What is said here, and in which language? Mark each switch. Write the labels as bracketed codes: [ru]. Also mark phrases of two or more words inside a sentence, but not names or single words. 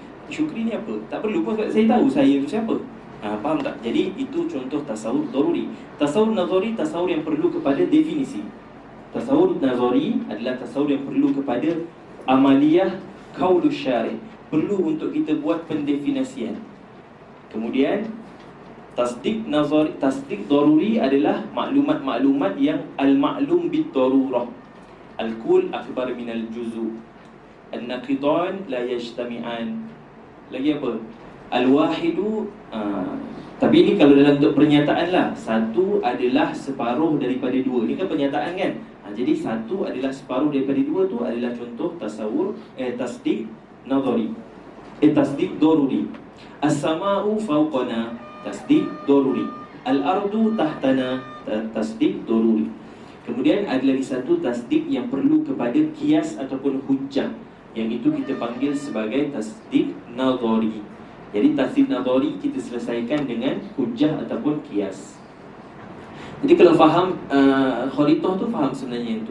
[ms] Tak perlu pun sebab saya tahu saya tu siapa. Faham tak? Jadi itu contoh tasawur daruri. Tasawur nazari, tasawur yang perlu kepada definisi. Tasawur nazari adalah tasawur yang perlu kepada amaliyah [ar] القول الشارح, [ms] perlu untuk kita buat pendefinisian. Kemudian tasdik nazari, tasdik daruri adalah maklumat-maklumat yang [ar] المعلوم بالضرورة. الكل أكبر من الجزء, النقيضان لا يجتمعان. [ms] Lagi apa? Al-wahidu, tapi ini kalau dalam bentuk pernyataan lah, satu adalah separuh daripada dua. Ini kan pernyataan kan? Jadi satu adalah separuh daripada dua tu adalah contoh tasawur, tasdik nazari, tasdik daruri. [ar] السماء فوقنا, [ms] tasdik daruri. [ar] الأرض تحتنا, [ms] tasdik daruri. Kemudian ada lagi satu tasdik yang perlu kepada kias ataupun hujjah, yang itu kita panggil sebagai tasdik nazari. Jadi tasdik nazari kita selesaikan dengan hujjah ataupun kias. Jadi kalau faham kharithah tu, faham sebenarnya yang tu.